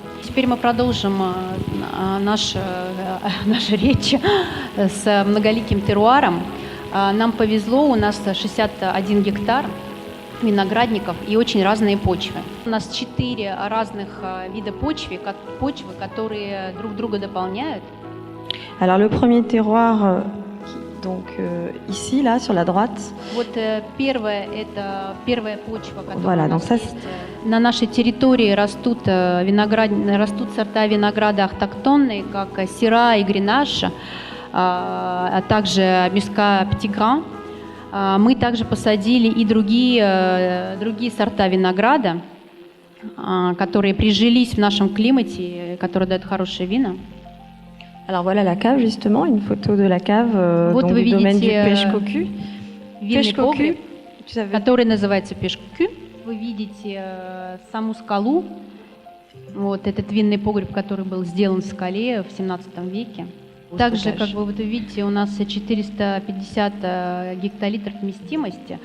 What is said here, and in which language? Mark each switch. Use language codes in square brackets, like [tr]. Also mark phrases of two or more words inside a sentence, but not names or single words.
[ru] Теперь мы продолжим нашу речь с многоликим теруаром. Нам повезло, у нас 61 гектар виноградников и очень разные почвы. У нас 4 разных вида почвы, которые друг друга дополняют. [fr] Alors le premier terroir, donc ici, là, sur la droite. [ru] Первая почва, которая voilà, у нас есть. На нашей территории растут сорта винограда автохтонные, как Сира и Гренаш, а также Мюска Птигран. Мы также посадили и другие сорта винограда, которые прижились в нашем климате, которые дают хорошие вина. [fr] Alors voilà la cave justement, une photo de la cave donc du domaine du Peshkoku. [ru] Винный погреб, который называется Пешкоку. Вы видите саму скалу. Вот этот винный погреб, который был сделан в скале в 17 веке. Также, как вы видите, у нас 450 гектолитров вместимости.